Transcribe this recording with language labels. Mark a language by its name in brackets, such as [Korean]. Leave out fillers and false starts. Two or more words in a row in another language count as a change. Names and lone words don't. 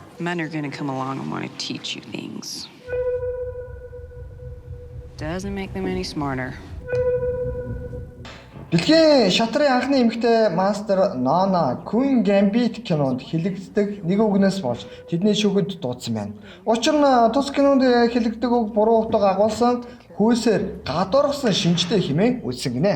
[English] men are gonna come along and want to teach you things. Doesn't make them any smarter. [Mongolian] Дэлхийн шатрын анхны эмэгтэй мастер Нана Queen Gambit кинонд хэлэгддэг нэг үгнээс болж тэдний шүүхэд дуудсан байна. Учир нь тус кинонд хэлэгддэг үг буруу утга агуулсан хүйсээр гадуургасан шинжтэй хэмээн үзсэн гинэ.